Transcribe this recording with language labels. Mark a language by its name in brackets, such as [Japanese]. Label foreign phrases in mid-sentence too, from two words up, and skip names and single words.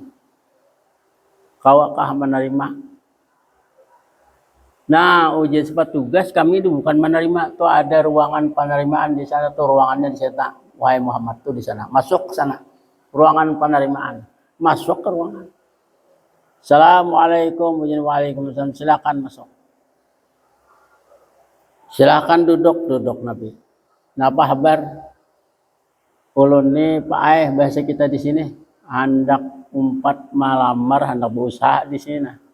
[Banjar] Kawakah menerima? [Indonesian] Nah, ujian sifat tugas kami itu bukan menerima. Tuh ada ruangan penerimaan di sana. Tuh ruangannya di sana. Wahai Muhammad tuh di sana. Masuk ke sana. Ruangan penerimaan. Masuk ke ruangan. Assalamualaikum. Waalaikumsalam. Silakan masuk. Silakan duduk Nabi. Nah, apa kabar? [Banjar] Ulun ni Pak bahasa kita di sini hendak umpat melamar, hendak berusaha di sini.